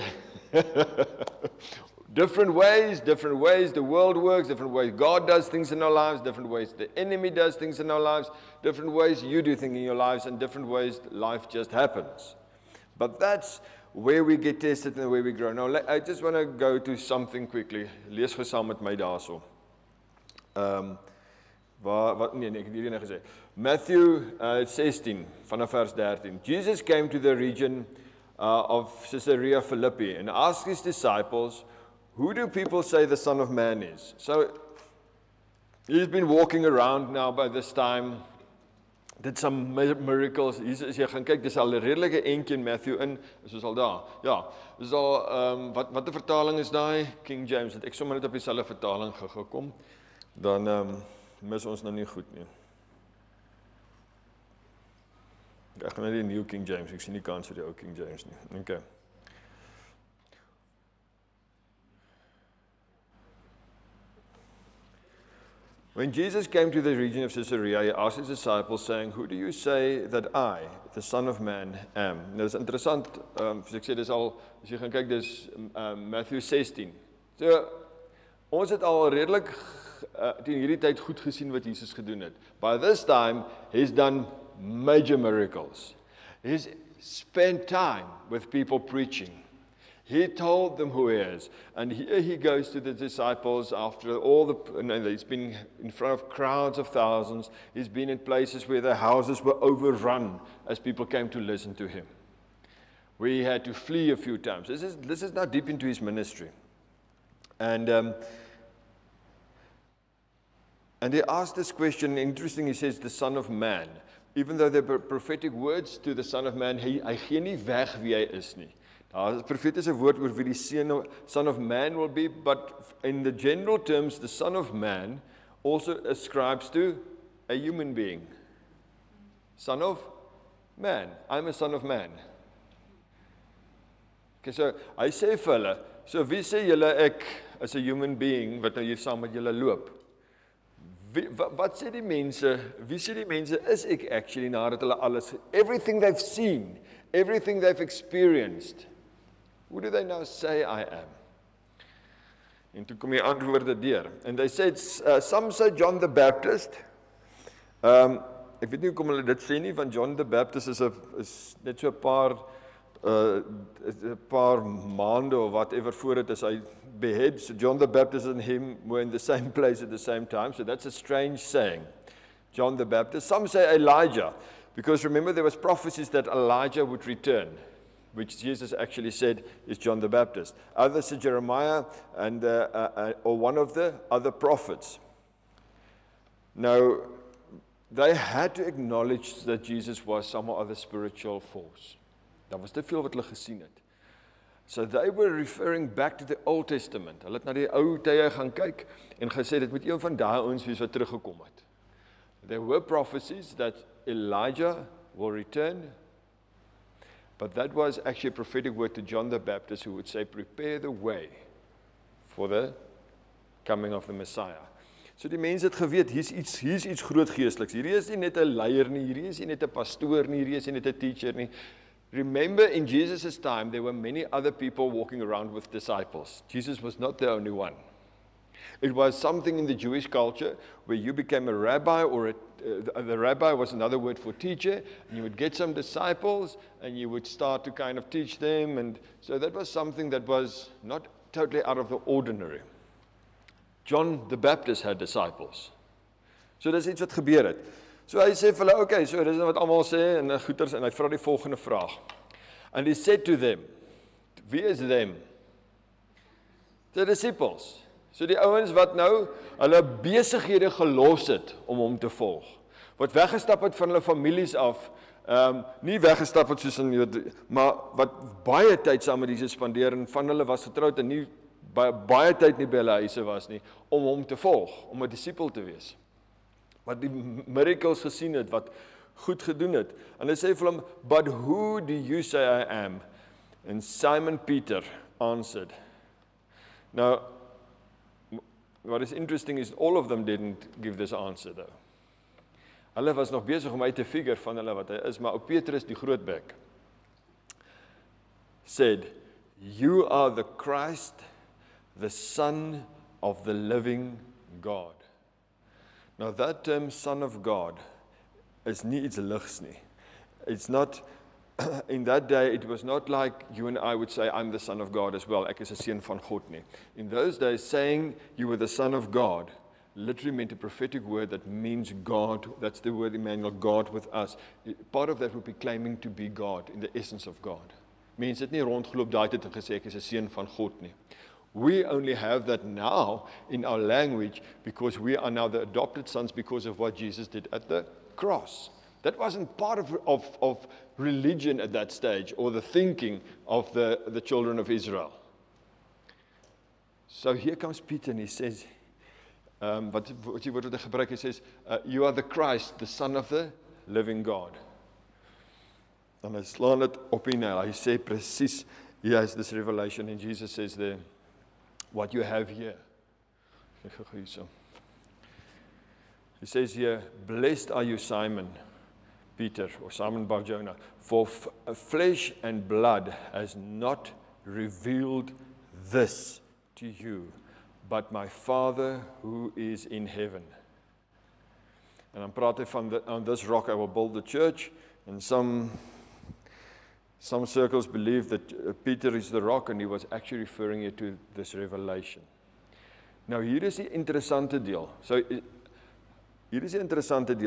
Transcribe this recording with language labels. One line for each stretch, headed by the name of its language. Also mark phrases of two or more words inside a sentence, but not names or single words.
English: Different ways, the world works, different ways God does things in our lives, different ways the enemy does things in our lives, different ways you do things in your lives, and different ways life just happens. But that's where we get tested and where we grow. Now, I just want to go to something quickly.
Afrikaans: Lees gou saam met my daarso. Nee, ek het hierdie net gesê. Matthew 16, vanaf vers 13.
English: Jesus came to the region of Caesarea Philippi and asked his disciples, "Who do people say the Son of Man is?" So, he's been walking around now by this time, did some miracles.
Afrikaans: As jy gaan kyk, dis al 'n redelike entjie in Matthew in, is al daar. Ja, dis al, wat 'n vertaling is daai? King James, het ek sommer net op dieselfde vertaling gekom, dan mis ons nou nie goed nie. Ek gaan net die New King James, ek sien nie kans vir die ou King James nie. Okay.
English: When Jesus came to the region of Caesarea, he asked his disciples, saying, "Who do you say that I, the Son of Man, am?"
Afrikaans: Nou, dis interessant, soos ek sê, dis al, as jy gaan kyk, dis Matthew 16. So, ons het al redelik teen hierdie tyd goed gesien wat Jesus gedoen het.
English: By this time, he's done major miracles. He's spent time with people preaching. He told them who he is. And here he goes to the disciples after all he's been in front of crowds of thousands. He's been in places where the houses were overrun as people came to listen to him. We had to flee a few times. This is now deep into his ministry. And he asked this question, interesting, he says, the Son of Man. Even though there were prophetic words to the Son of Man,
Afrikaans: hy gee nie weg wie hy is nie. Daar is 'n profetiese woord oor wie die
English: Son of Man will be, but in the general terms, the Son of Man also ascribes to a human being. Son of Man. I'm a son of man.
Afrikaans: Okay, so hy sê vir hulle, so wie sê julle ek is 'n
English: human being
Afrikaans: wat nou hier saam met julle loop? wat sê die mense, wie sê die mense is ek actually nadat hulle alles,
English: everything they've seen, everything they've experienced, who do they now say I am?
Afrikaans: En toe kom die antwoorde deur.
English: And they said, some say John the Baptist.
Afrikaans: Ek weet nie hoekom hulle dit sê nie, want John the Baptist is net so 'n paar maande of whatever voor dit is hy behead.
English: So John the Baptist and him were in the same place at the same time. So that's a strange saying. John the Baptist. Some say Elijah, because remember there was prophecies that Elijah would return, which Jesus actually said is John the Baptist. Others say Jeremiah and or one of the other prophets. Now, they had to acknowledge that Jesus was some other spiritual force.
Afrikaans: Daar was te veel wat hulle gesien het.
English: So they were referring back to the Old Testament.
Afrikaans: Hulle het na die ou tye gaan kyk en gesê dit moet een van daai ouens wees wat teruggekom het.
English: There were prophecies that Elijah will return, but that was actually a prophetic word to John the Baptist who would say, prepare the way for the coming of the Messiah.
Afrikaans: So die mense het geweet, hier's iets groot geesteliks. Hierdie is nie net 'n leier nie, hierdie is nie net 'n pastoor nie, hierdie is nie net 'n teacher nie.
English: Remember, in Jesus' time, there were many other people walking around with disciples. Jesus was not the only one. It was something in the Jewish culture where you became a rabbi, or the rabbi was another word for teacher, and you would get some disciples, and you would start to kind of teach them, and so that was something that was not totally out of the ordinary. John the Baptist had disciples.
Afrikaans: So dis iets wat gebeur het. So hy sê vir hulle, okay, so dis wat almal sê en goeters, en hy vra die volgende vraag.
English: And he said to them,
Afrikaans: wie is
English: them? The disciples.
Afrikaans: So die ouens wat nou hulle besighede gelos het om hom te volg. Wat weggestap het van hulle families af, nie weggestap het soos in, maar wat baie tyd saam met Jesus spandeer en van hulle was getroud en nie baie tyd nie by hulle huise was nie, om hom te volg, om 'n disipel te wees. Wat die miracles gesien het, wat goed gedoen het. En hy sê vir hom,
English: but who do you say I am? And Simon Peter answered. Now, what is interesting is all of them didn't give this answer though.
Afrikaans: Hulle was nog besig om uit te figure van hulle wat hy is, maar ou Petrus die grootbek
English: said, you are the Christ, the Son of the living God. Now that term, Son of God,
Afrikaans: is nie iets ligs nie.
English: It's not, in that day, it was not like you and I would say, I'm the Son of God as well,
Afrikaans: ek is 'n seun van God nie.
English: In those days, saying you were the Son of God, literally meant a prophetic word that means God, that's the word Emmanuel, God with us. Part of that would be claiming to be God, in the essence of God.
Afrikaans: Mense het nie rondgeloop daai tyd en gesê, ek is 'n seun van God nie.
English: We only have that now in our language because we are now the adopted sons because of what Jesus did at the cross. That wasn't part of religion at that stage or the thinking of the children of Israel. So here comes Peter and he says,
Afrikaans: wat die woord wat hy gebruik,
English: he says, you are the Christ, the Son of the living God.
Afrikaans: Dan hy slaan dit op die nail. Hy sê presies,
English: he has this revelation and Jesus says there, what you have here. He says here, blessed are you, Simon Peter, or Simon Bar-Jonah, for flesh and blood has not revealed this to you, but my Father who is in heaven.
Afrikaans: And dan praat hy van,
English: on this rock I will build the church, and some circles believe that Peter is the rock, and he was actually referring it to this revelation.
Afrikaans: Nou hier is die interessante deel. So hier is die interessante deel.